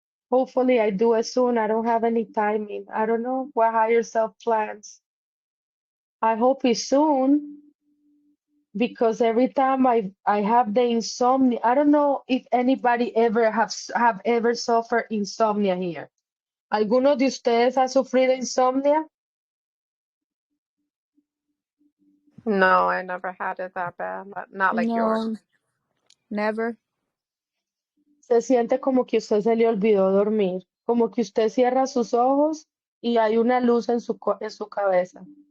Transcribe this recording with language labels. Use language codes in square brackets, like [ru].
[en] Hopefully, I do it soon. I don't have any timing. I don't know what higher self plans. I hope it's soon because every time I have the insomnia, I don't know if anybody ever have ever suffered insomnia here. [es] ¿Alguno de ustedes ha sufrido insomnia? [en] No, I never had it that bad. Not like yours. no, never. [es] Se siente como que usted se le olvidó dormir, como que usted cierra sus ojos y hay una luz en en su cabeza.